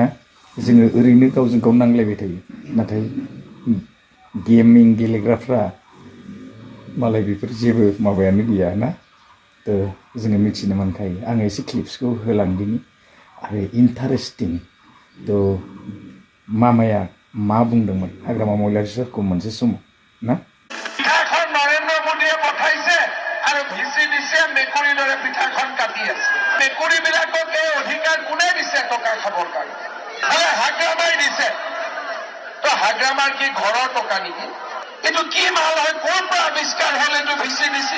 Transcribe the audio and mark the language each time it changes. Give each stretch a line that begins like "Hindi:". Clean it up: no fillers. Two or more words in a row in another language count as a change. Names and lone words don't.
Bodo: जोङो ओरैनो गावजों गाव नांलायबाय थायो, नाथाय गेमिं गेलेग्राफ्रा मालाय बेफोर जेबो माबायानो गैया ना। तो जोङो मिथिनो मोनखायो। आङो एसे क्लिप्सखौ होलांदिनि आरो इन्टारेस्टिं। तो मामाया मा बुंदोंमोन हाग्रामा महिलारि सारखौ मोनसे समाव ना।
Assamese: এখন নরেন্দ্র মোদীয়ে পঠাইছে আৰু ভিচি দিছে এতিয়া মেকুৰীৰ দৰে পিঠাখন কাটি আছে। মেকুৰীবিলাকক এই অধিকাৰ কোনে দিছে টকা খাবৰ কাৰণে? হাগ্ৰামাই দিছে। তো হাগ্ৰামাৰ কি ঘৰৰ টকা নেকি? এইটো কি মাল হয়? ক'ৰ পৰা আৱিষ্কাৰ হ'ল এইটো VCDC?